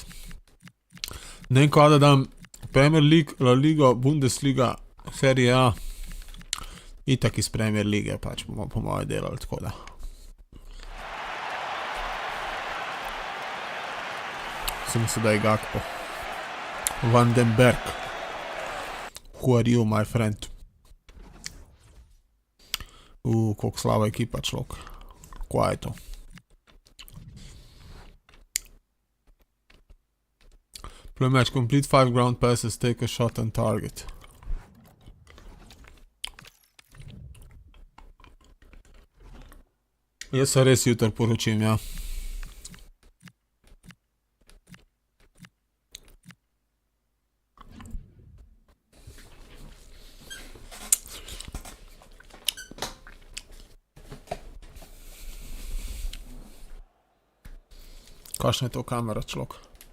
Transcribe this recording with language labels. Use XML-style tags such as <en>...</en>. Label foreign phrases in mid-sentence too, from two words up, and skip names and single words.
<sl>Ne vem kaj da dam Premier League, La Liga, Bundesliga, Serie A. Itak iz Premier Lige pač bomo po moje delali, tako da. Sem sedaj Gakpo.</sl> <en>Van den Berg. Who are you, my friend?</en> <sl>Koliko slaba ekipa človek. Kaj je to?</sl> <en>Play match, complete 5 ground passes, take a shot and target.</en> <sl>Jaz se res jutro poročim, ja. Kakšna je to kamera, človek?</sl>